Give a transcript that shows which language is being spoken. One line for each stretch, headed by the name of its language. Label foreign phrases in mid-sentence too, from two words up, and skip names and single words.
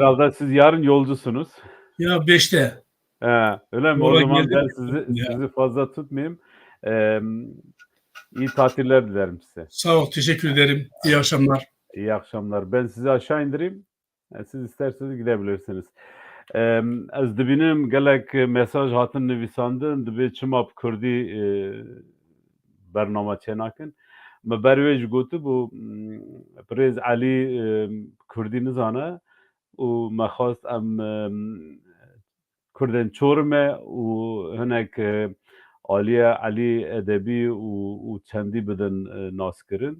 Turkish: Herhalde siz yarın yolcusunuz. Ya 5'te. Öyle mi? O zaman ben sizi fazla tutmayayım. İyi tatiller dilerim size. Sağ ol, teşekkür ederim. İyi akşamlar. İyi akşamlar. Ben sizi aşağı indireyim. Siz isterseniz gidebilirsiniz.
Kurdish: Ez dibînim gelek mesaj hatin nivîsandin divê çima bi Kurdî bername çênakin. Me ber wê ji gotibû Pirêz Elî Kurdî nizane û me xwast em Kurdên Çorumê û hinek aliye Elî edebî û çendî bidin naskirin.